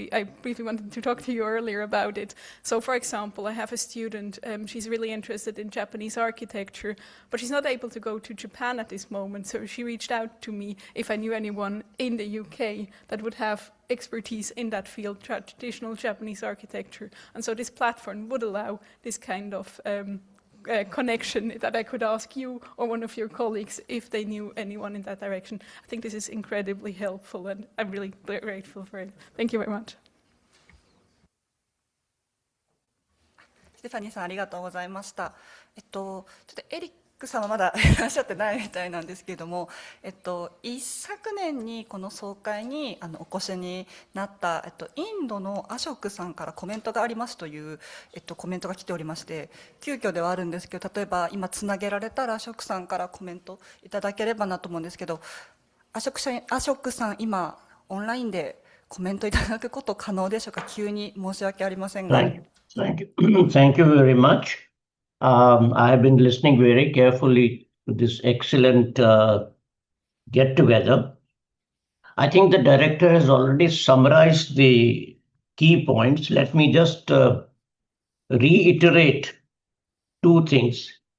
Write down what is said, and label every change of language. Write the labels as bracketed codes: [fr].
[en] I briefly wanted to talk to you earlier about it. So, for example, I have a student, she's really interested in Japanese architecture, but she's not able to go to Japan at this moment, so she reached out to me if I knew anyone in the UK that would have expertise in that field, traditional Japanese architecture. And so this platform would allow this kind of connection, that I could ask you or one of your colleagues if they knew anyone in that direction. I think this is incredibly helpful, and I'm really grateful for it. Thank you very much. [ja] ステファニーさん、ありがとうございました。ちょっとエリックさんはまだいらっしゃってないみたいなんですけれども、一昨年にこの総会にお越しになった、インドのアショクさんからコメントがありますという、コメントが来ておりまして、急遽ではあるんですけど、例えば今つなげられたらアショクさんからコメントいただければなと思うんですけど、アショクさん、今オンラインでコメントいただくこと可能でしょうか。急に申し訳ありませんが。 [en] Thank you. Thank you very much. I have been listening very carefully to this excellent get-together. I think the director has already summarized the key points. Let me just reiterate two things.